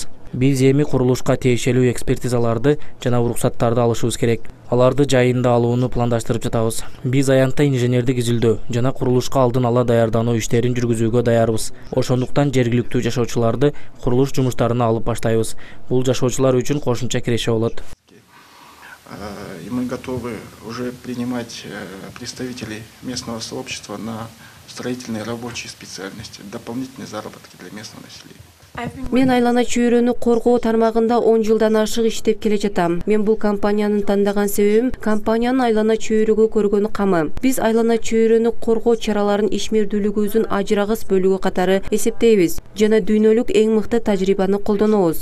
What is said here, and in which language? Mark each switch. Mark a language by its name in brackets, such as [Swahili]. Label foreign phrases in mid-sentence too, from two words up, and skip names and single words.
[Kyrgyz] Биз эми курулушка тиешелүү экспертизаларды жана уруксаттарды алышыбыз керек. Аларды жайында алууну пландаштырып жатабыз. Биз аянтта инженердик изилдөө жана курулушка алдын ала даярдануу иштерин жүргүзүүгө даярбыз. Ошондуктан жергиликтүү жашоочуларды курулуш жумуштарына алып баштайбыз. Бул жашоочулар үчүн кошумча киреше болот. [Russian] И мы готовы уже принимать представителей местного сообщества на строительные рабочие специальности, дополнительные заработки для местного населения. [Kyrgyz] Мен айлана чөйрөнү коргоо тармагында 10 жылдан ашык иштеп келе жатам. Мен бул компанияны тандаган себебим компаниянын айлана чөйрөгө көргөн камы. Биз айлана чөйрөнү коргоо чараларын ишмердүүлүгүбүздүн ажырагыс бөлүгү катары эсептейбиз жана дүйнөлүк эң мыкты тажрыйбаны колдонобуз.